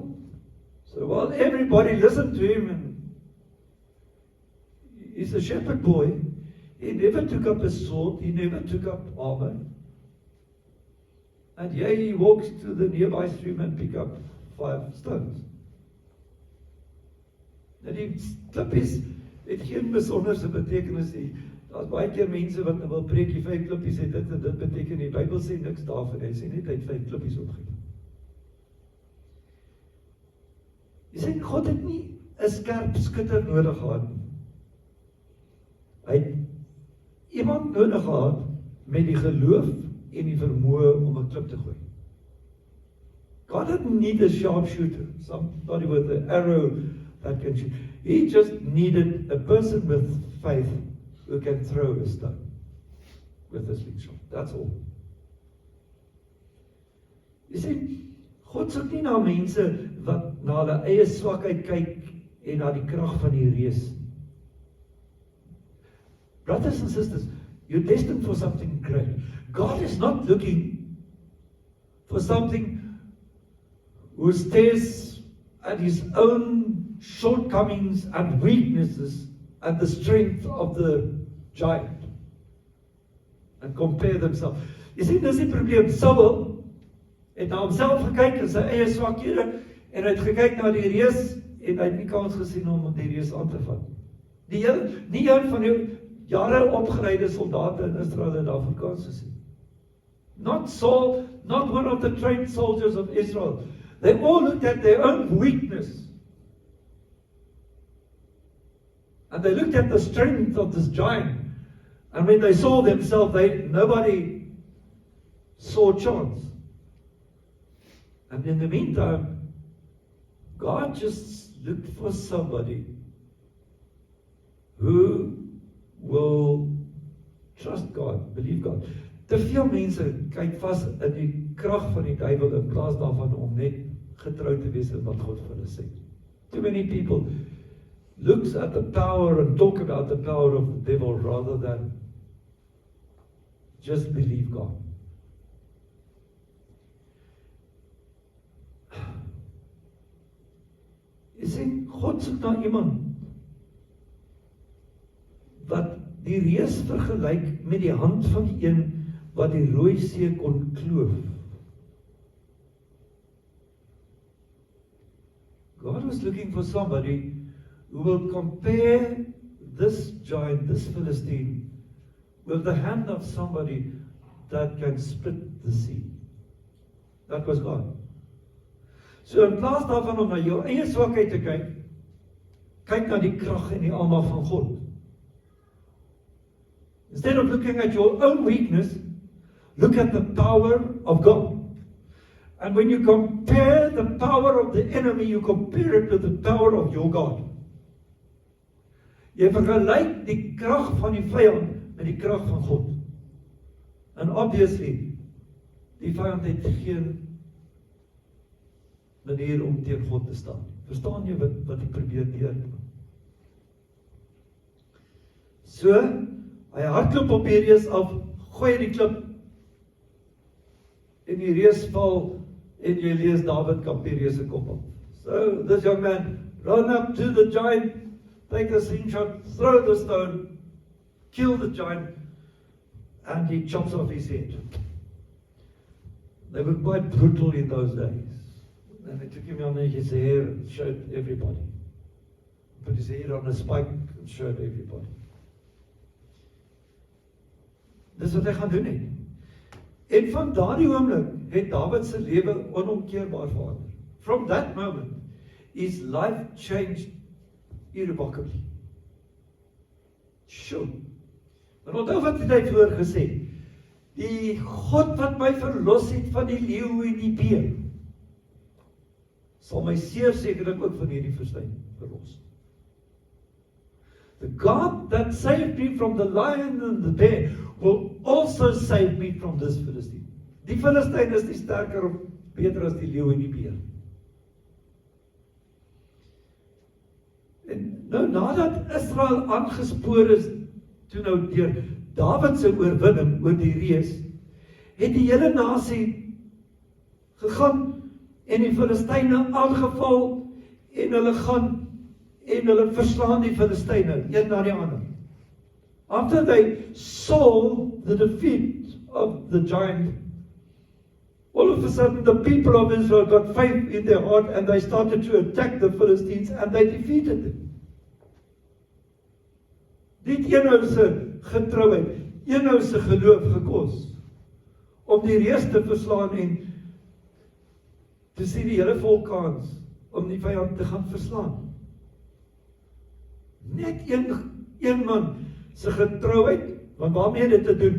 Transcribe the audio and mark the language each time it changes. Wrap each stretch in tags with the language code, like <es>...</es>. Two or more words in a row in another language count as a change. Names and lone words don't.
<en>So while everybody listened to him, and he's a shepherd boy, he never took up a sword, he never took up armor. And here he walks to the nearby stream and pick up 5 stones.</en> <af>Nou die klippies het geen besonderse betekenis nie. Daar's baie keer mense wat nou wil preek, die 5 klippies het dit en dit beteken, die Bybel sê niks daarvan, hy sê net hy het 5 klippies opgegee. Jy sê, God het nie 'n skerp skutter nodig gehad nie. Hy het iemand nodig gehad met die geloof en die vermoë om 'n klip te gooi.</af> <en>God didn't need a sharpshooter, somebody with an arrow that can shoot. He just needed a person with faith who can throw a stone with a slingshot. That's all.</en> <af>Jy sê, God soek nie na mense wat na hulle eie swakheid kyk en na die krag van die reus.</af> <en>Brothers and sisters, you're destined for something great. God is not looking for something who stares at his own shortcomings and weaknesses and the strength of the giant and compare themselves.</en> <af>Jy sien, dis die probleem. Saul het na homself gekyk en sy eie swakhede en hy het gekyk na die reus en hy het nie kans gesien om die reus aan te vat. Nie een van die jare opgeleide soldate in Israel het daarvoor kans gesien.</af> <en>Not Saul, not one of the trained soldiers of Israel. They all looked at their own weakness. And they looked at the strength of this giant. And when they saw themselves, nobody saw chance. And in the meantime, God just looked for somebody who will trust God, believe God.</en> <af>Te veel mense kyk vas in die krag van die duiwel in plaas daarvan om net getrou te wees in wat God vir hulle sê.</af> <en>Too many people looks at the power and talk about the power of the devil rather than just believe God.</en> <af>Jy sê, God soek na iemand wat die reus vergelyk met die hand van die een wat die Rooi See kon kloof.</af> <en>God was looking for somebody who will compare this giant, this Philistine, with the hand of somebody that can split the sea. That was God.</en> <af>So in plaas daarvan om na jou eie swakheid te kyk, kyk na die krag en die almag van God.</af> <en>Instead of looking at your own weakness, look at the power of God. And when you compare the power of the enemy, you compare it with the power of your God.</en> <af>Jy vergelyk die krag van die vyand met die krag van God.</af> <en>And obviously,</en> <af>die vyand het geen manier om teen God te staan. Verstaan jy wat ek probeer leer? So, hy hardloop op die reus af, gooi die klip, en die reus val, en jy lees David kap die reus se kop op.</af> <en>So, this young man, run up to the giant, take a slingshot, throw the stone, kill the giant, and he chops off his head. They were quite brutal in those days. And they took him on his hair and showed everybody. Put his hair on a spike and showed everybody.</en> <af>Dis wat hy gaan doen het. En van daardie oomblik het David se lewe onomkeerbaar verander.</af> <en>From that moment, his life changed irrevocably. Sure.</en> <af>Maar onthou wat het hy voor gesê? Die God wat my verlos het van die leeu en die beer, sal my seer sekerlik ook van hierdie woestyn verlos.</af> <en>The God that saved me from the lion and the bear will also save me from this Philistine.</en> <af>Die Philistyn is nie sterker of beter as die leeu en die beer. En nou nadat Israel aangespoor is, toe nou deur David se oorwinning oor die reus, het die hele nasie gegaan en die Filistyne aangeval en hulle gaan en hulle verslaan die Filistyne een na die ander.</af> <en>After they saw the defeat of the giant, all of a sudden the people of Israel got faith in their heart and they started to attack the Philistines and they defeated them.</en> <af>Dit eenhou se getrouheid, eenhou se geloof gekos om die reus te verslaan en te sien die hele volk kans om die vyand te gaan verslaan. Net een man se getrouheid, want waarmee dit te doen?</af>